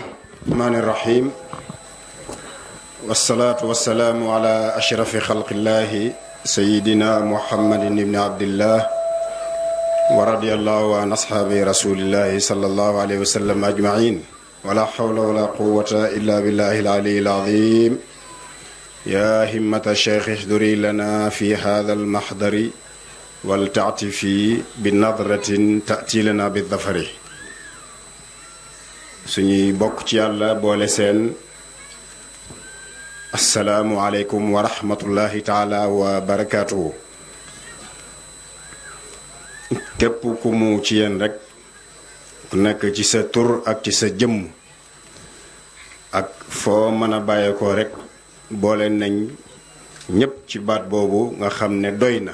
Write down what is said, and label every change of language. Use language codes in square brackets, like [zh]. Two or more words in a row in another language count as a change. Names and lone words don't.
[ar] الرحمن الرحيم والصلاة والسلام على أشرف خلق الله سيدنا محمد بن عبد الله ورضي الله عن أصحاب رسول الله صلى الله عليه وسلم أجمعين ولا حول ولا قوة إلا بالله العلي العظيم. يا همة الشيخ احضري لنا في هذا المحضر ولتعطفي بنظرة تأتي لنا بالظفر. [wo] suñuy bokk ci yàlla boole seen [ar] السلام عليكم ورحمة الله تعالى وبركاته. [wo] képp ku mu ci yéen rek ku nekk ci sa tur ak ci sa jëmm ak foo mën a bàyyeekoo rek boole nañ ñépp ci baat boobu nga xam ne doy na.